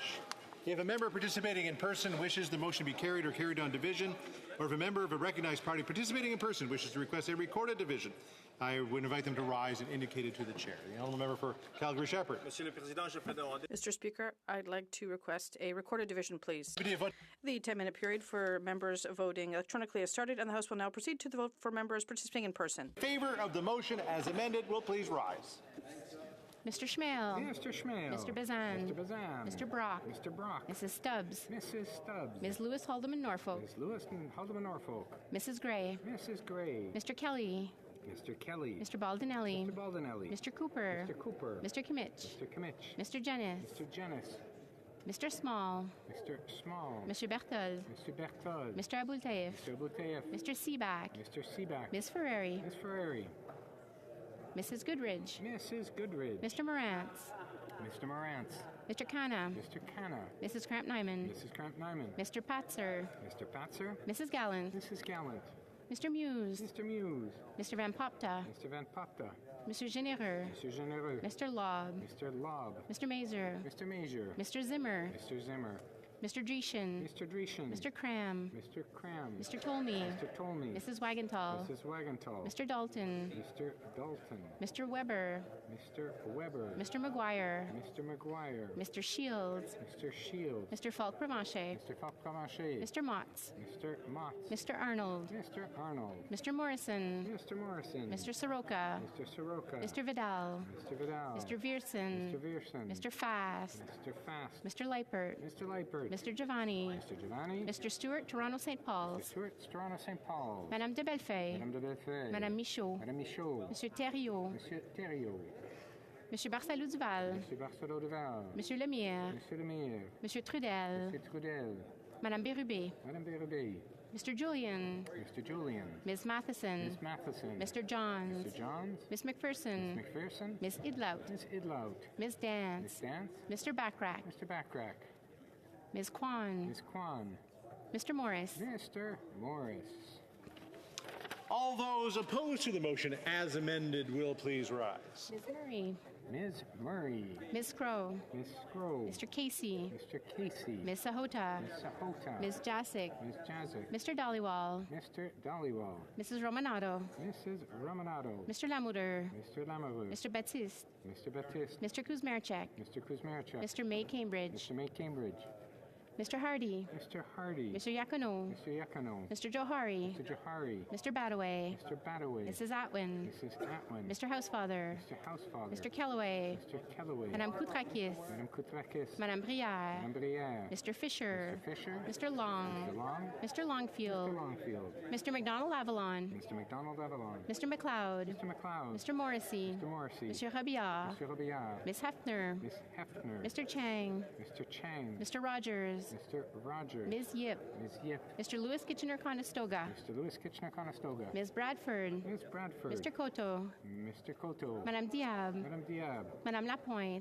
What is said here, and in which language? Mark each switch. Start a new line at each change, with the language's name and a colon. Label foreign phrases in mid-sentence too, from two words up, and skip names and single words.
English: If a member participating in person wishes the motion to be carried or carried on division, or if a member of a recognized party participating in person wishes to request a recorded division, I would invite them to rise and indicate it to the chair. The honourable member for Calgary Shepherd. Mr. Speaker, I'd like to request a recorded division, please. The 10-minute period for members voting electronically has started, and the House will now proceed to the vote for members participating in person. In favor of the motion as amended will please rise. Mr. Schmale. Mr. Schmale. Mr. Bazan. Mr. Bazan. Mr. Brock. Mr. Brock. Mrs. Stubbs. Mrs. Stubbs. Ms. Lewis Haldeman Norfolk. Ms. Lewis Haldeman Norfolk. Mrs. Gray. Mrs. Gray. Mr. Kelly. Mr. Kelly. Mr. Baldinelli. Mr. Baldinelli. Mr. Cooper. Mr. Cooper. Mr. Kimmich. Mr. Kimmich. Mr. Jennis. Mr. Jennis. Mr. Small. Mr. Small. Mr. Berthold. Mr. Berthold. Mr. Abultaif. Mr. Abultaif. Mr. Seaback. Mr. Seaback. Ms. Ferrari. Ms. Ferrari. Mrs. Goodridge. Mrs. Goodridge. Mr. Morantz. Mr. Morantz. Mr. Kana. Mr. Kana. Mrs. Cramp-Nyman. Mrs. Cramp-Nyman. Mr. Patzer. Mr. Patzer. Mrs. Gallant. Mrs. Gallant. Mr. Muse. Mr. Muse. Mr. Van Popta. Mr. Van Popta. Mr. Genereux. Mr. Genereux. Mr. Lobb. Mr. Lobb. Mr. Mazer. Mr. Mazer. Mr. Zimmer. Mr. Zimmer. Mr. Dreeshen. Mr. Dreeshen. Mr. Cram. Mr. Cram. Mr. Tolmie. Mr. Tolmie. Mrs. Wagenthal. Mrs. Wagenthal. Mr. Dalton. Mr. Dalton. Mr. Weber. Mr. Weber. Mr. McGuire. Mr. McGuire. Mr. Shields. Mr. Shields. Mr. Falk-Provencher. Mr. Falk-Provencher. Mr. Motts. Mr. Motts. Mr. Arnold. Mr. Arnold. Mr. Morrison. Mr. Morrison. Mr. Soroka. Mr. Soroka. Mr. Vidal. Mr. Vidal. Mr. Viersen. Mr. Viersen. Mr. Fast. Mr. Fast. Mr. Leipert. Mr. Leipert. Mr. Giovanni. Mr. Giovanni. Mr. Stewart, Toronto St. Paul's. Mr. Stewart, Toronto St. Paul's. Madame de Bellefeuille. Madame de Bellefeuille. Madame Michaud. Madame Michaud. Monsieur Thériault. Monsieur Thériault. Monsieur Barcelou Duval. Monsieur Barcelou Duval. Monsieur Lemire. Monsieur Lemire. Monsieur Trudel. Monsieur Trudel. Madame Bérubé. Madame Bérubé. Mr. Julian. Mr. Julian. Ms. Matheson. Ms. Matheson. Mr. Johns. Mr. Johns. Miss McPherson. Ms. McPherson. Ms. Idlout. Ms. Idlout. Ms. Dance. Ms. Dance. Mr. Backrack. Mr. Backrack. Ms. Kwan. Ms. Kwan. Mr. Morris. Mr. Morris. All those opposed to the motion as amended will please rise. Ms. Murray. Ms. Murray. Ms. Crow. Ms. Crow. Mr. Casey. Mr. Casey. Ms. Sahota. Ms. Sahota. Ms. Jasic. Ms. Jazic. Mr. Dollywall. Mr. Dollywall. Mrs. Romanato. Mrs. Romanato. Mr. Lamoureux. Mr. Lamoureux. Mr. Baptiste. Mr. Baptiste. Mr. Kuzmarchek. Mr. Kuzmarchuk. Mr. May Cambridge. Mr. May Cambridge. Mr. Hardy. Mr. Hardy. Mr. Yacono. Mr. Yacono. Mr. Johari. Mr. Johari. Mr. Badaway. Mr. Badaway. Mrs. Atwin. Mrs. Atwin. Mr. Housefather. Mr. Housefather. Mr. Kellaway. Mr. Kellaway. Madame Koutrakis. Madame Koutrakis. Madame Brière. Madame Brière. Mr. Fisher. Mr. Fisher. Mr. Long. Mr. Long. Mr. Longfield. Mr. Longfield. Mr. McDonald Avalon. Mr. McDonald Avalon. Mr. McLeod. Mr. McLeod. Mr. Morrissey. Mr. Morrissey. Monsieur Robillard. Mr. Robillard. Miss Hefner. Miss Hefner. Mr. Chang. Mr. Chang. Mr. Rogers. Mr. Rogers. Ms. Yip. Ms. Yip. Mr. Lewis Kitchener-Conestoga. Mr. Lewis Kitchener-Conestoga. Ms. Bradford. Ms. Bradford. Mr. Cotto. Mr. Cotto. Madame Diab. Madame Diab. Madame Lapointe.